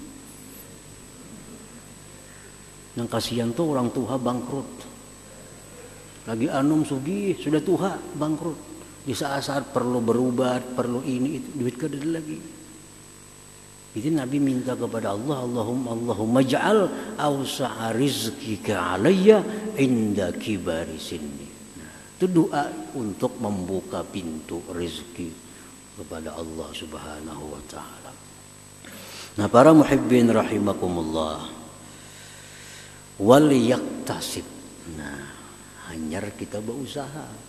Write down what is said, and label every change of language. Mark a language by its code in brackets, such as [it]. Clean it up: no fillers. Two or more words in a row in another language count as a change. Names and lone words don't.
[bjn] Yang kasihan tuh orang tua bangkrut. Lagi anum sugih sudah tuha bangkrut. Di saat-saat perlu berubat, perlu ini itu, duit kada ada lagi. Jadi Nabi minta kepada Allah, [ar] اللهم اجعل أوسع رزقك علي عند كبر سني. [bjn] Nah, itu doa untuk membuka pintu rezeki kepada Allah [ar] سبحانه وتعالى. [bjn] Nah, para [ar] المحبين رحمكم الله, وليكتسب. [bjn] Nah, hanyar kita berusaha.